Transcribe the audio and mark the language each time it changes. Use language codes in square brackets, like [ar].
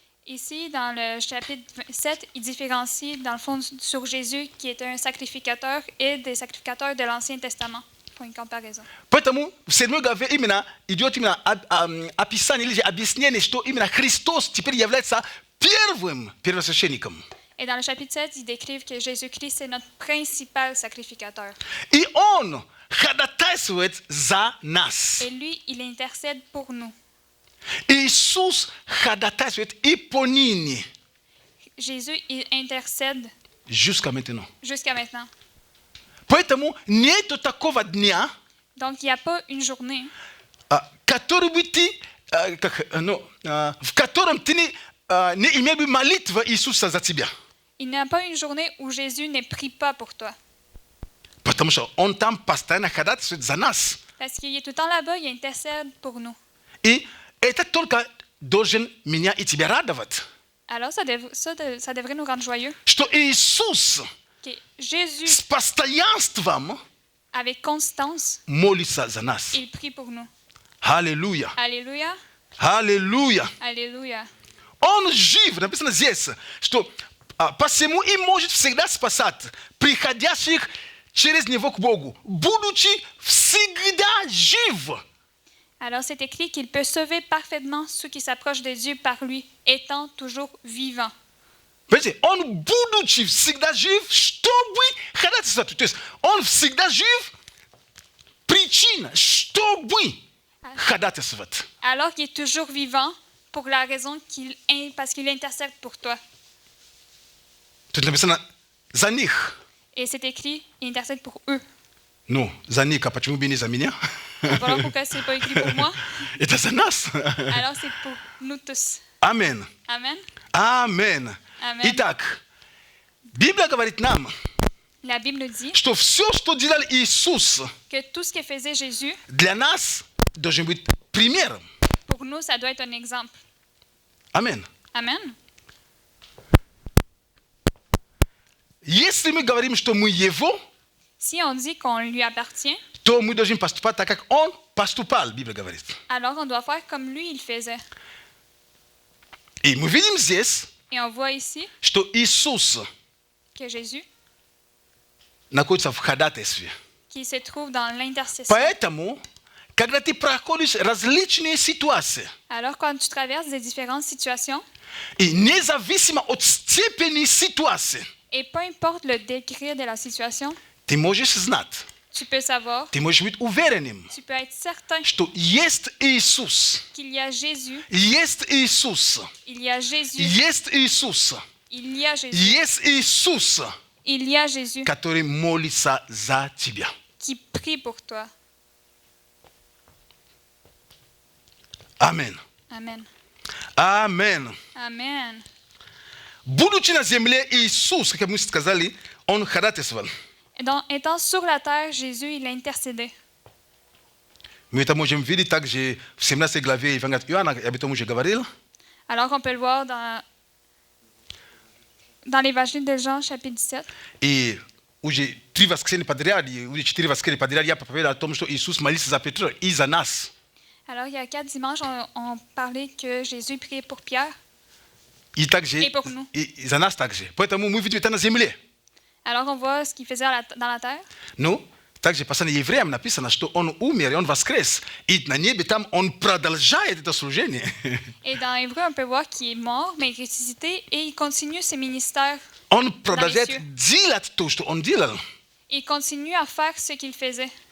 [fr] Ici, dans le chapitre 7, il différencie, dans le fond, sur Jésus, qui est un sacrificateur, et des sacrificateurs de l'Ancien Testament, pour une comparaison. [ru] Поэтому в 7 главе именно идет именно описание или объяснение, что именно Христос теперь является первым первосвященником. [fr] Et dans le chapitre 7, ils décrivent que Jésus-Christ est notre principal sacrificateur. [ru] И Он ходатайствует за нас. [fr] Et lui, il intercède pour nous. [ru] Иисус ходатайствует и поныне. [fr] Jésus, il intercède Jusqu'à maintenant. jusqu'à maintenant. [ru] Поэтому нету такого дня, [fr] Donc, il n'y a pas une journée [ru] который бы ты, в котором ты не имел бы молитву Иисуса за тебя. [fr] il n'y a pas une journée où Jésus ne prie pas pour toi. [ru] Потому что Он там постоянно ходатайствует за нас. [fr] Parce qu'il est tout le temps là-bas, il intercède pour nous. [ru] И это только должен меня и тебя радовать. [fr] Alors, ça devrait nous rendre joyeux. [ru] Что Иисус [fr] Que Jésus, [ru] с постоянством [fr] avec constance, [ru] молится за нас. [fr] il prie pour nous. [ru] Аллилуйя. [fr] Alléluia, [ru] Аллилуйя. [fr] alléluia. [ru] Он жив, написано здесь, что посему и может всегда спасать приходящих через него к Богу, будучи всегда жив. [fr] Alors, c'est écrit qu'il peut sauver parfaitement ceux qui s'approchent de Dieu par lui, étant toujours vivant. [ru] Видите, он, будучи всегда жив, чтобы ходатайствовать. То есть он всегда жив, причина, чтобы ходатайствовать. [fr] Alors qu'il est toujours vivant pour la raison parce qu'il intercède pour toi. [ru] Тут написано за них. [fr] Et c'est écrit, il intercède pour eux. [ru] Ну, за них, а почему бы не за меня? [fr] Voilà pourquoi c'est pas écrit pour moi. [ru] Это за нас. [fr] Alors c'est pour nous tous. [ru] Амен. [fr] Amen. [ru] Амен. [fr] Amen. [ru] Итак, Библия говорит нам, [fr] La Bible dit [ru] что все, что делал Иисус, [fr] que tout ce que faisait Jésus, [ru] для нас должен быть примером. [fr] pour nous, ça doit être un exemple. [ru] Амен. [fr] Amen. [ru] Если мы говорим, что мы Его, [fr] Si on dit qu'on lui appartient, [ru] то мы должны поступать так, как Он поступал, Библия говорит. [fr] alors on doit faire comme lui il faisait. [ru] И мы видим здесь, [fr] Et on voit ici [ru] что Иисус [fr] que Jésus, [ru] находится в ходатайстве. [fr] qui se trouve dans l'intercession. [ru] Поэтому, когда ты проходишь различные ситуации, [fr] Alors quand tu traverses des différentes situations, [ru] и независимо от степени ситуации, [fr] et peu importe le degré de la situation, [ru] ты можешь знать, [fr] tu peux savoir, [ru] ты можешь быть уверенным, [fr] tu peux être certain [ru] что есть Иисус, [fr] qu'il y a Jésus, [ru] есть Иисус, [fr] il y a Jésus, [ru] есть Иисус, [fr] il y a Jésus, [ru] есть Иисус, [fr] il y a Jésus [ru] который молится за тебя. [fr] qui prie pour toi. [ru] Амен. [fr] Amen. [ru] Амен. [fr] Amen. [ru] Будучи на земле, Иисус, как мы сказали, Он ходатайствовал. [fr] Donc, étant sur la terre, Jésus, il a intercédé. [ru] Мы это можем видеть также в 17 главе Евангелия от Иоанна, я об этом уже говорил. [fr] Alors qu'on peut le voir dans l'évangile de Jean, chapitre 17. [ru] И уже 3 воскресенья подряд, уже 4 воскресенья подряд я проповедовал о том, что Иисус молится за Петра и за нас. [fr] Alors, il y a 4 dimanches, on parlait que Jésus priait pour Pierre [ru] И также [fr] et pour nous. [ru] и за нас также. Поэтому мы видим это на земле. [fr] Alors, on voit ce qu'il faisait dans la terre. [ru] Ну, также послание евреям написано, что Он умер и Он воскрес. И на небе там Он продолжает это служение. [fr] Et dans Hébreu, on peut voir qu'il est mort, mais il est ressuscité et il continue ses ministères. [ru] Он продолжает делать то, что Он делал. [fr] Il continue à faire ce qu'il faisait.